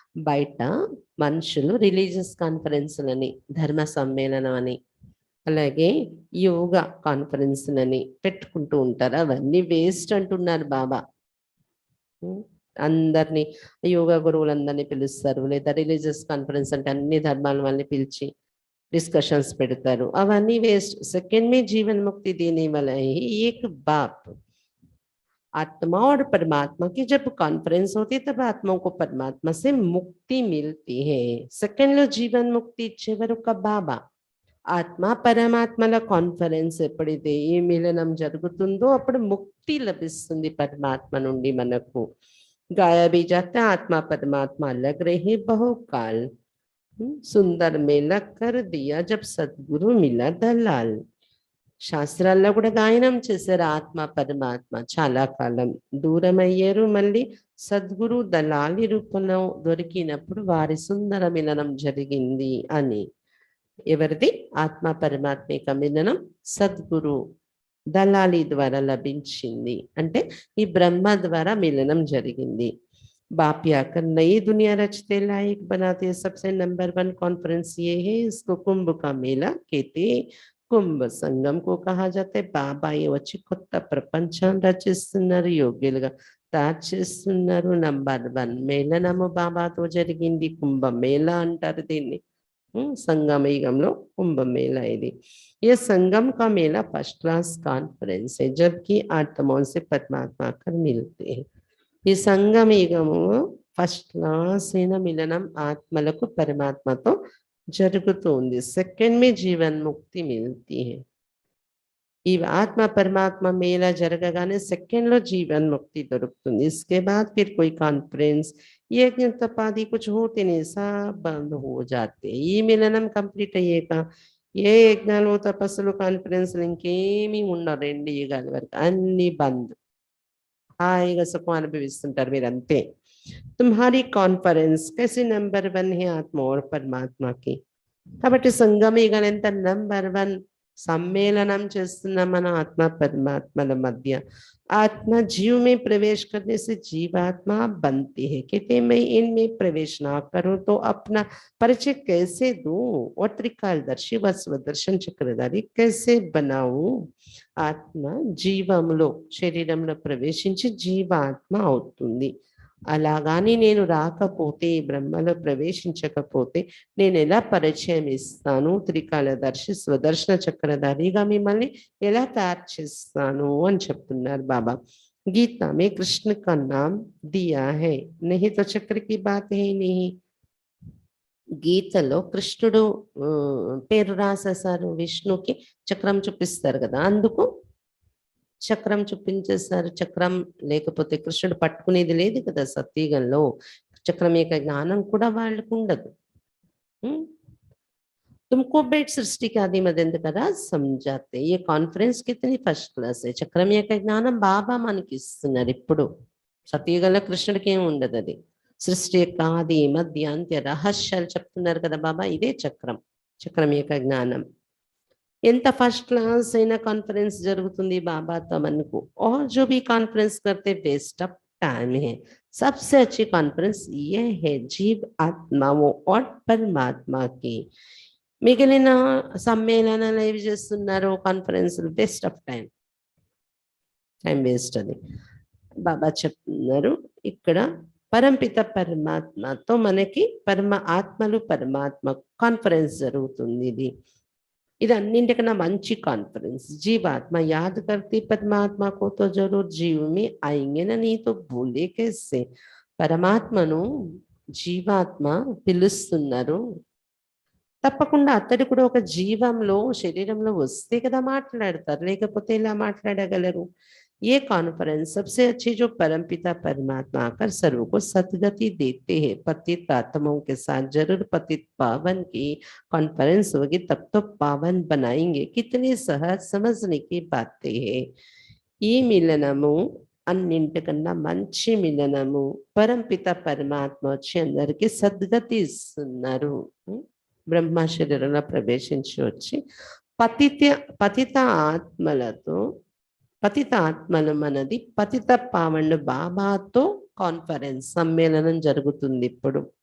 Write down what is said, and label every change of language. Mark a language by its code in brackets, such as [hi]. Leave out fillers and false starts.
[te] బయట మనుషులు రిలీజియస్ కాన్ఫరెన్స్లని, ధర్మ సమ్మేళనం అని, అలాగే యోగా కాన్ఫరెన్స్లని పెట్టుకుంటూ ఉంటారు. అవన్నీ వేస్ట్ అంటున్నారు బాబా. అందరినీ యోగా గురువులందరినీ పిలుస్తారు, లేదా రిలీజియస్ కాన్ఫరెన్స్ అంటే అన్ని ధర్మాల వాళ్ళని పిలిచి डिस्कशंस పెడతారు. అవన్నీ వేస్ట్. [hi] सेकंड में जीवन मुक्ति देने वाला है एक बाप. आत्मा और परमात्मा की जब कॉन्फ्रेंस होती है तब आत्माओं को परमात्मा से मुक्ति मिलती है. [te] सेकंड లో జీవన్ ముక్తి ఇచ్చేవారు ఒక బాబా. ఆత్మ పరమాత్మల కాన్ఫరెన్స్ ఎప్పుడైతే ఈ మిలనం జరుగుతుందో అప్పుడు ముక్తి లభిస్తుంది పరమాత్మ నుండి మనకు. [hi] गाया भी जाता है आत्मा परमात्मा अलग रहे बहुकाल, सुंदर मेला कर दिया जब सदगुरु मिला दलाल. [te] శాస్త్రాల్లో కూడా గాయనం చేశారు. ఆత్మ పరమాత్మ చాలా కాలం దూరమయ్యారు, మళ్ళీ సద్గురు దళాలి రూపంలో దొరికినప్పుడు వారి సుందర మిలనం జరిగింది అని. ఎవరిది? ఆత్మ పరమాత్మిక మిలనం సద్గురు దళాలి ద్వారా లభించింది. అంటే ఈ బ్రహ్మ ద్వారా మిలనం జరిగింది. [hi] बाप आकर नई दुनिया रचते लायक बनाते. सबसे नंबर 1 कॉन्फ्रेंस ये है, इसको कुंभ का मेला कहते. కుంభ సంఘంకు కహా జాతే. [te] బాబా వచ్చి కొత్త ప్రపంచం రచిస్తున్నారు, యోగ్యులుగా తయారు చేస్తున్నారు. నంబర్ 1 మేళనము బాబాతో జరిగింది, కుంభ మేళ అంటారు దీన్ని. సంగమయుగంలో కుంభమేళా ఇది. [hi] ये संगम का मेला फर्स्ट क्लास कॉन्फ्रेंस है, जबकि आत्माओं से परमात्मा कर मिलते हैं. [te] ఈ సంగమయుగము ఫస్ట్ క్లాస్ అయిన మిలనం ఆత్మలకు పరమాత్మతో జరుగుతుంది. [hi] సెకండ్ में जीवन मुक्ति मिलती है. [te] ఈ ఆత్మ పరమాత్మ మేళా జరగగానే సెకండ్ లో జీవన్ ముక్తి దొరుకుతుంది. [hi] इसके बाद फिर कोई कॉन्फ्रेंस यज्ञ तप आदि कुछ होते नहीं, सब बंद हो जाते. [te] ఈ మిలనం కంప్లీట్ అయ్యాక ఏ యజ్ఞాలు తపస్సులు కాన్ఫరెన్స్లు ఇంకేమీ ఉండవు. 2 యుగాల వరకు అన్ని బంద్. హాయిగా సుఖం అనుభవిస్తుంటారు మీరు అంతే. [hi] तुम्हारी कॉन्फरेंस कैसे नंबर 1 है आत्मा और परमात्मा की. [te] కాబట్టి సంగమేగనంత నంబర్ 1 सम्मेलनम చేస్తున్న మన ఆత్మ [hi] परमात्मा मध्य. आत्मा जीव में प्रवेश करने से जीवात्मा बनती है. कहते मैं इनमें प्रवेश ना करूं तो अपना परिचय कैसे दूं और त्रिकालदर्शी व स्वदर्शन चक्रधारी कैसे बनाऊं. [te] ఆత్మ జీవంలో శరీరంలో ప్రవేశించి జీవాత్మ అవుతుంది. అలాగాని నేను రాకపోతే బ్రహ్మలో ప్రవేశించకపోతే నేను ఎలా పరిచయం ఇస్తాను, త్రికాలదర్శి స్వదర్శన చక్రధారిగా మిమ్మల్ని ఎలా తయారు చేస్తాను అని చెప్తున్నారు బాబా. [hi] गीता में कृष्ण का नाम दिया है, नहीं तो चक्र की बात है नहीं. [te] గీతలో కృష్ణుడు పేరు రాసేసారు, విష్ణుకి చక్రం చూపిస్తారు కదా, అందుకు చక్రం చూపించేస్తారు. చక్రం లేకపోతే కృష్ణుడు పట్టుకునేది లేదు కదా సత్యుగంలో. చక్రం యొక్క జ్ఞానం కూడా వాళ్ళకు ఉండదు. [hi] तुमको बेट सृष्टि के आदि मदंत करा समझाते. ये कॉन्फ्रेंस कितनी फर्स्ट क्लास है. [te] చక్రం యొక్క జ్ఞానం బాబా మనకి ఇస్తున్నారు. ఇప్పుడు సత్యుగంలో కృష్ణుడికి ఏమి ఉండదు. అది సృష్టి యొక్క ఆది మధ్య అంత్య రహస్యాలు చెప్తున్నారు కదా బాబా. ఇదే చక్రం, చక్రం యొక్క జ్ఞానం. ఎంత ఫస్ట్ క్లాస్ అయినా కాన్ఫరెన్స్ జరుగుతుంది బాబాతో మనకు. [hi] और जो भी कॉन्फ्रेंस करते वेस्ट ऑफ टाइम है. सबसे अच्छी कॉन्फ्रेंस ये है जीव आत्माओं और परमात्मा की. [te] మిగిలిన సమ్మేళనాలు ఏవి చేస్తున్నారు, conference waste of time, time waste. అది బాబా చెప్తున్నారు ఇక్కడ. పరంపిత పరమాత్మతో మనకి పరమ ఆత్మలు పరమాత్మ కాన్ఫరెన్స్ జరుగుతుంది. ఇది అన్నింటికన్నా మంచి కాన్ఫరెన్స్. [hi] जीवात्मा याद करती परमात्मा को तो जरूर जीव में आएंगे ना, नहीं तो भूले कैसे. [te] పరమాత్మను జీవాత్మ పిలుస్తున్నారు, తప్పకుండా అతడు కూడా ఒక జీవంలో శరీరంలో వస్తే కదా మాట్లాడతారు, లేకపోతే ఇలా మాట్లాడగలరు. [hi] ये कॉन्फ्रेंस सबसे अच्छी जो परमपिता परमात्मा आकर सर्व को सदगति देते हैं. पतित आत्माओं के साथ जरूर पतित पावन की कॉन्फ्रेंस होगी, तब तो पावन बनाएंगे. कितनी सहज समझने की बातें है. [te] ఈ మిలనము అన్నింటికన్నా మంచి మిలనము. పరంపిత పరమాత్మ వచ్చి అందరికీ సద్గతి ఇస్తున్నారు. బ్రహ్మ శరీరంలో ప్రవేశించి వచ్చి పతిత ఆత్మలతో, పతిత ఆత్మలు మనది పతిత పావనుడు బాబాతో కాన్ఫరెన్స్ సమ్మేళనం జరుగుతుంది ఇప్పుడు.